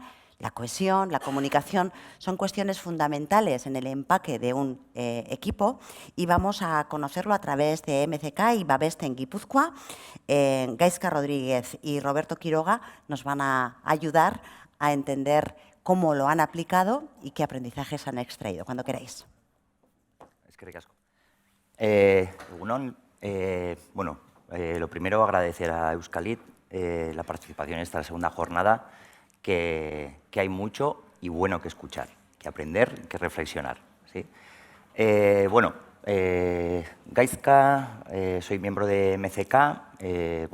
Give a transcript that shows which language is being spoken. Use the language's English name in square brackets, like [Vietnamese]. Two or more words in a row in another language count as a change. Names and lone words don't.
[Spanish] La cohesión, la comunicación, son cuestiones fundamentales en el empaque de un equipo, y vamos a conocerlo a través de MCK y Babeste en Guipúzcoa. Gaizka Rodríguez y Roberto Quiroga nos van a ayudar a entender cómo lo han aplicado y qué aprendizajes han extraído. Cuando queráis. [Basque] Eskerrik asko. Egunon, bueno, [Spanish] lo primero agradecer a Euskalit la participación en esta segunda jornada, que hay mucho y bueno que escuchar, que aprender, que reflexionar. ¿Sí? Bueno, Gaizka, soy miembro de MCK.